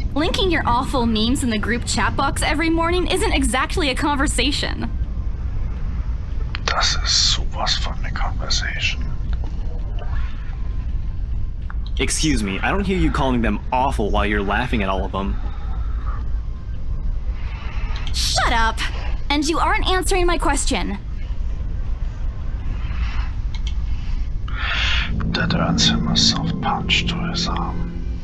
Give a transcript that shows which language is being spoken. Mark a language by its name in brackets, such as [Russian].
[English] Linking your awful memes in the group chat box every morning isn't exactly a conversation. [German] Das ist sowas von eine Conversation. [English] Excuse me, I don't hear you calling them awful while you're laughing at all of them. Shut up! And you aren't answering my question. That earns him a soft punch to his arm.